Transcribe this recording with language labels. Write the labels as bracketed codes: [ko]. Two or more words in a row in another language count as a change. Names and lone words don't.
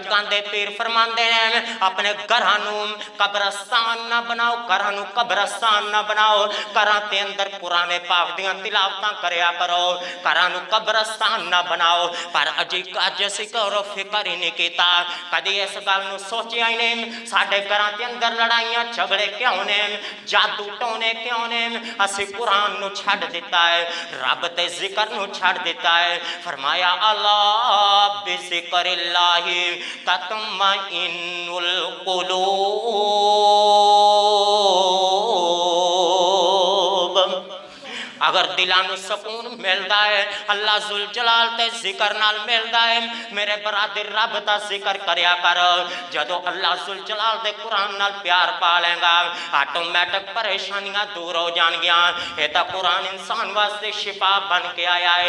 [pa] جٹکاں دے پیر فرماندے نے اپنے گھراں نوں قبرستان نہ بناؤ، گھراں نوں قبرستان نہ بناؤ، گھراں تے اندر قرآن پاک دیاں تلاوتاں کریا کرو، گھراں نوں قبرستان نہ بناؤ. پر اج اسیں غور فکر ہی نہیں کیتا، کدی اس گل نوں سوچیا ہی نہیں ساڈے گھراں دے اندر لڑائیاں جھگڑے کیوں نے، جادو ٹونے کیوں نے. اسیں قرآن نوں چھڈ دتا ہے، رب تے ذکر نوں چھڈ دتا ہے. [ar] फरमाया ألا بذكر الله تطمئن القلوب. [pa] اگر دلاں نوں سکون ملتا ہے اللہ ذوالجلال تے ذکر نال ملتا ہے. میرے برادر رب دا ذکر کریا کر، جدوں اللہ ذوالجلال دے قرآن نال پیار پا لے گا آٹومیٹک پریشانیاں دور ہو جانگیاں. یہ تاں قرآن انسان واسطے شفا بن کے آیا ہے.